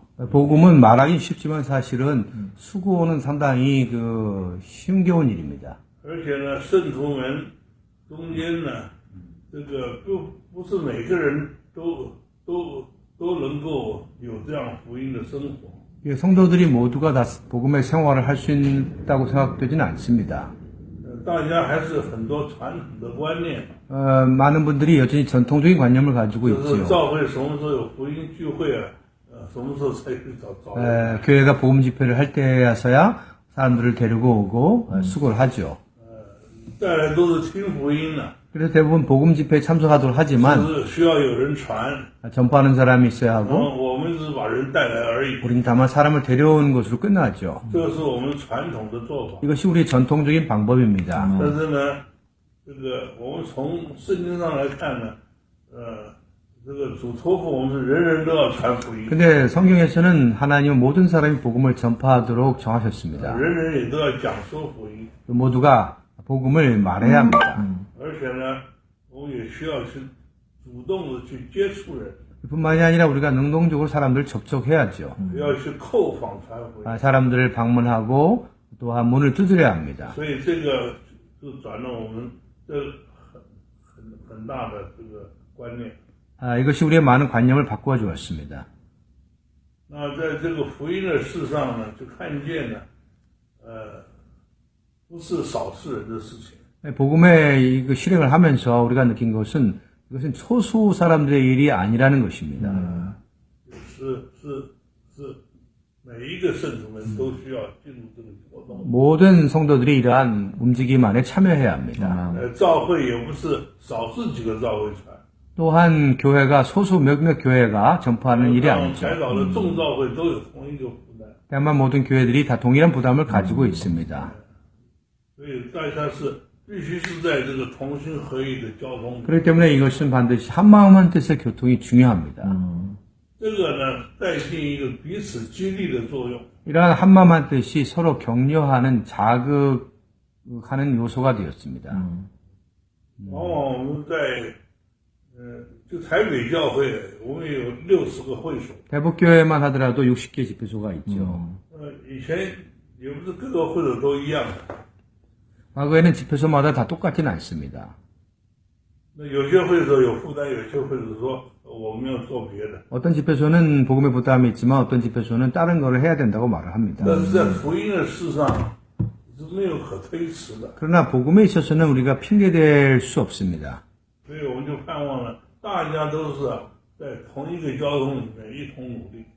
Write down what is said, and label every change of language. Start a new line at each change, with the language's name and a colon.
Korean: 복음은 말하긴 쉽지만 사실은 수고는 상당히 힘겨운 일입니다.
Chinese: 而且呢，圣徒们中间呢，这个不是每个人都能够有这样福音的生活。
Korean: 성도들이 모두가 다 복음의 생활을 할 수 있다고 생각되지는 않습니다.
Chinese: 大家还是很多传统的观念。
Korean: 많은 분들이 여전히 전통적인 관념을 가지고
Chinese: 就是
Korean: 있지요.
Chinese: 教会什么时候有福音聚会啊？什么时候才去找？
Korean: 교회가 복음 집회를 할 때야서야 사람들을 데리고 오고 수고를 하죠.
Chinese: 再来都是听福音了，
Korean: 그래서 대부분 복음 집회에 참석하도록 하지만
Chinese: 是需要有人传，
Korean: 전파하는 사람이 있어야
Chinese: 然
Korean: 하고
Chinese: 后我们只是把人带来而已。
Korean: 우리는 다만 사람을 데려온 것으로 끝나죠.
Chinese: 这个是我们传统的做法。
Korean: 이것이 우리의 전통적인 방법입니다.
Chinese: 但是呢，这个我们从圣经上来看呢，这个主托付我们是人人都要传福音，
Korean: 근데 성경에서는 하나님은 모든 사람이 복음을 전파하도록 정하셨습니다.
Chinese: 人人也都要讲说福音，
Korean: 모두가 복음을 말해야 합니다.
Chinese: 而且呢，我们也需要去主动的去接触人，
Korean: 뿐만이 아니라 우리가 능동적으로 사람들을 접촉해야죠.
Chinese: 要去叩访传福音。
Korean: 사람들을 방문하고 또한 문을 두드려야 합니다.
Chinese: 所以这个就转了我们这很大的这个观念。
Korean: 이것이 우리의 많은 관념을 바꾸어 주었습니다.
Chinese: 那在这个福音的事上呢，就看见呢，不是少数人的事情。
Korean: 복음의 이 실행을 하면서 우리가 느낀 것은 이것은 소수 사람들의 일이 아니라는 것입니다.
Chinese: 是每一个圣徒们都需要进入这个活动。
Korean: 모든 성도들이 이러한 움직임 안에 참여해야 합니다.
Chinese: 教会也不是少数几个教会传，
Korean: 또한 교회가 소수 몇몇 교회가 전파하는 일이 아니죠.
Chinese: 台岛的众教会都有同一个负担，
Korean: 다만 모든 교회들이 다 동일한 부담을 가지고 있습니다.
Chinese: 所以大家是必须是在这个同心合意的交通。
Korean: 그렇기 때문에 이것은 반드시 한마음 한뜻의 교통이 중요합니다.
Chinese: 这个呢，带进一个彼此激励的作用。
Korean: 이러한 한마음 한뜻이 서로 격려하는 자극하는 요소가 되었습니다.
Chinese: 往往我们在就台北教会，我们有60个会所。
Korean: 대북교회만 하더라도 60개 집회소가 있죠.
Chinese: 以前也不是各个会所都一样的，
Korean: 과거에는 집회소마다 다 똑같지는 않습니다.
Chinese: 那有些会所有负担，有些会所说我们要做别的。
Korean: 어떤 집회소는 복음의 부담이 있지만 어떤 집회소는 다른 거를 해야 된다고 말을 합니다.
Chinese: 但是在福音的事上是没有可推辞的，
Korean: 그러나 복음에 있어서는 우리가 핑계댈 수 없습니다.
Chinese: 所以我们就盼望了，大家都是在同一个交通里面一同努力。